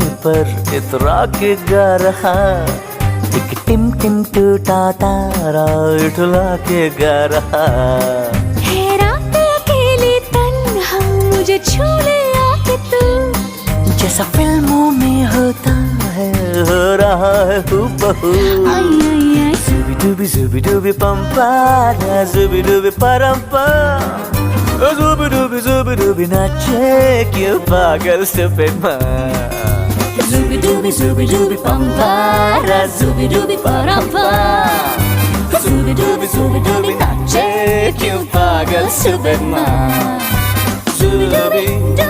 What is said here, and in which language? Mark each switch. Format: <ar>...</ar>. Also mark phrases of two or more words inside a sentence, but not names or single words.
<hi>पर इतरा के गा रहा एक टिम टिम टूटा तारा उठला के गा रहा है रात अकेली तन्हा मुझे छू ले आके तू जैसा फिल्मों में होता है हो रहा है हूबहू आई आई आई Zooby dooby pampara Zooby dooby parampa Zooby dooby नाचे क्यों पागल</hi> <en>stupid man Zooby dooby pampara Zooby dooby parampa Zooby dooby</en> <hi>नाचे क्यों पागल</hi> <en>stupid man Zooby</en>